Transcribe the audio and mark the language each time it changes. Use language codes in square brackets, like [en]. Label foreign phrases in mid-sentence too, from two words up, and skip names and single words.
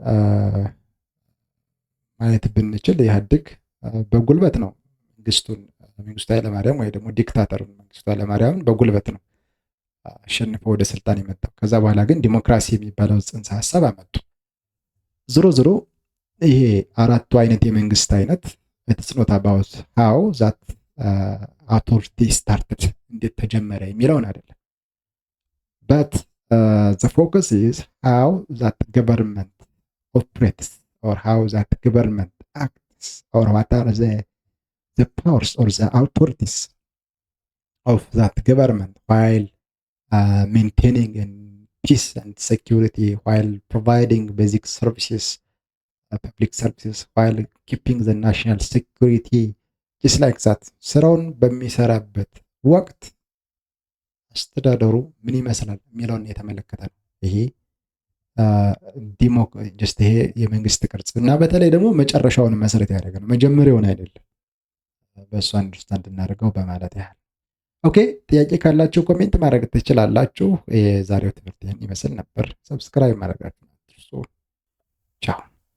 [am] ማየት ብንችል ኢህአዴግ በጉልበት ነው መንግስቱ ኃይለማርያም ወይ ደግሞ ዲክታተሩን መንግስቱ ኃይለማርያምን በጉልበት ነው አሸንፈው ወደ ስልጣን የመጣው። ከዛ በኋላ ግን ዲሞክራሲ የሚባለው ጽንሰ ሀሳብ አመጡ። ዞሮ ይሄ አራቱ አይነት የመንግስት አይነት [en] it's not about how that authority started [am] እንዴት ተጀመረ የሚለውን አይደለም። [en] but the focus is how that government operates or how that government acts or what are the the powers or the authorities of that government while maintaining in peace and security, while providing basic services, public services, while keeping the national security, just like that. [am] ስራውን በሚሰራበት ወቅት አስተዳደሩ ምን ይመስላል የሚለውን የተመለከተ ነው። ይሄ ይሄ የመንግስት ቅርጽ እና በተለይ ደግሞ መጨረሻውን መሰረት ያደረገ ነው፣ መጀመሪያውን አይደለም። በእሱ አንደርስታንድ እናደርገው በማለት ያህል። ኦኬ፣ ጥያቄ ካላችሁ ኮሜንት ማድረግ ትችላላችሁ። የዛሬው ትምህርት ይህን ይመስል ነበር። ሰብስክራይብ ማድረጋችሁ ቻው።